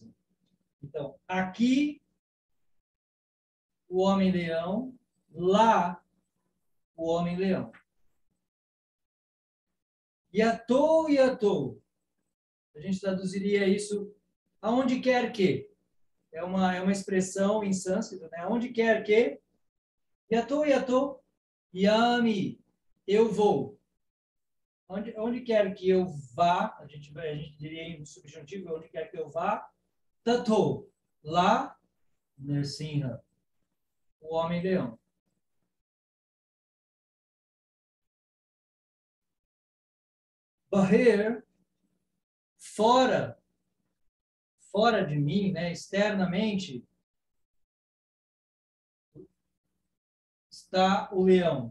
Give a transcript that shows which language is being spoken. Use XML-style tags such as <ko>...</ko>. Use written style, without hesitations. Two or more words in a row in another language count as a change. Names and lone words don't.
<pt>Então, aqui, o homem-leão. Lá, o homem-leão.</pt> <sa>यतो यतो.</sa> <pt>A gente traduziria isso aonde quer que. É uma expressão em sânscrito, né? Aonde quer que.</pt> <sa>यतो यतो यामि.</sa> <pt>Eu vou. Onde quer que eu vá, a gente diria em subjuntivo, onde quer que eu vá, tato, lá, Narsinha, o homem-leão. Bahir, fora de mim, né, externamente, está o leão.</pt>